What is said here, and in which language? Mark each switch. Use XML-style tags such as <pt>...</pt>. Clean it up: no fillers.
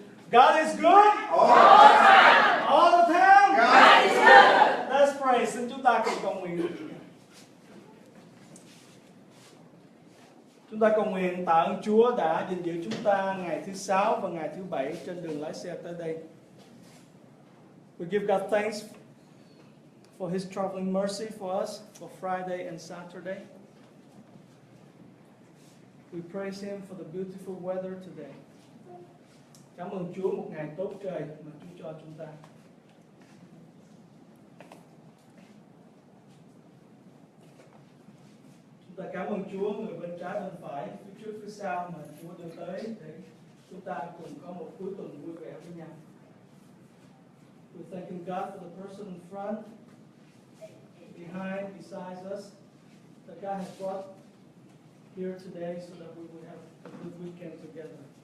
<en>God is good. All the time. All the time. God is good. Let's pray.</en> <vi>Xin chúng ta cùng cầu nguyện. Chúng ta cầu nguyện tạ ơn Chúa đã gìn giữ chúng ta ngày thứ 6 và ngày thứ 7 trên đường lái xe tới đây.</vi> <en>We give God thanks for His traveling mercy for us for Friday and Saturday. We praise Him for the beautiful weather today.</en> <vi>Cảm ơn Chúa một ngày tốt trời mà Chúa cho chúng ta. Chúng ta cảm ơn Chúa, người bên trái bên phải, phía trước phía sau mà Chúa đưa tới để chúng ta cùng có một cuối tuần vui vẻ với nhau.</vi> <en>We're thanking God for the person in front, behind, besides us, that God has brought here today so that we would have a good weekend together.</en>